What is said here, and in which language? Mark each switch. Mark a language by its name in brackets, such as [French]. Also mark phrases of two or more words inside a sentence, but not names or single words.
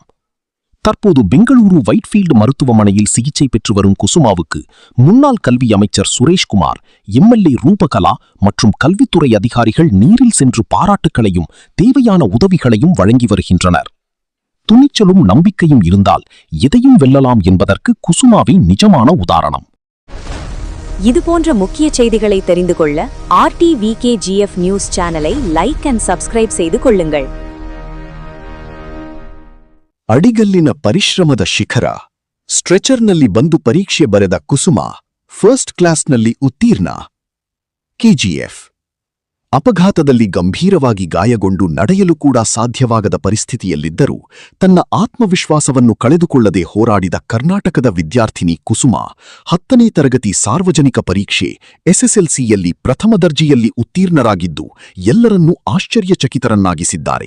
[Tamil] தற்போது பெங்களூரு வைட்ஃபீல்டு மருத்துவமனையில் சிகிச்சை பெற்று வரும் குசுமாவுக்கு முன்னாள் கல்வி அமைச்சர் சுரேஷ்குமார், MLA ரூபகலா மற்றும் கல்வித்துறை அதிகாரிகள் நீரில் சென்று பாராட்டுக்களையும் தேவையான உதவிகளையும் வழங்கி வருகின்றனர். துணிச்சலும் நம்பிக்கையும் இருந்தால் எதையும் வெல்லலாம் என்பதற்கு குசுமாவின் நிஜமான உதாரணம். இதுபோன்ற முக்கிய செய்திகளை தெரிந்து கொள்ள RTVKGF [English] news channel like and subscribe [Tamil] செய்து கொள்ளுங்கள். [Kannada] ಅಡಿಗಲ್ಲಿನ ಪರಿಶ್ರಮದ ಶಿಖರ. ಸ್ಟ್ರೆಚರ್ನಲ್ಲಿ ಬಂದು ಪರೀಕ್ಷೆ ಬರೆದ ಕುಸುಮಾ [English] first class [Kannada] ಉತ್ತೀರ್ಣ. KGF. ಅಪಘಾತದಲ್ಲಿ ಗಂಭೀರವಾಗಿ ಗಾಯಗೊಂಡು ನಡೆಯಲು ಕೂಡ ಸಾಧ್ಯವಾಗದ ಪರಿಸ್ಥಿತಿಯಲ್ಲಿದ್ದರೂ ತನ್ನ ಆತ್ಮವಿಶ್ವಾಸವನ್ನು ಕಳೆದುಕೊಳ್ಳದೆ ಹೋರಾಡಿದ ಕರ್ನಾಟಕದ ವಿದ್ಯಾರ್ಥಿನಿ ಕುಸುಮಾ 10ನೇ ತರಗತಿ ಸಾರ್ವಜನಿಕ ಪರೀಕ್ಷೆ SSLCಯಲ್ಲಿ ಪ್ರಥಮ ದರ್ಜೆಯಲ್ಲಿ ಉತ್ತೀರ್ಣರಾಗಿದ್ದು ಎಲ್ಲರನ್ನೂ ಆಶ್ಚರ್ಯಚಕಿತರನ್ನಾಗಿಸಿದ್ದಾರೆ.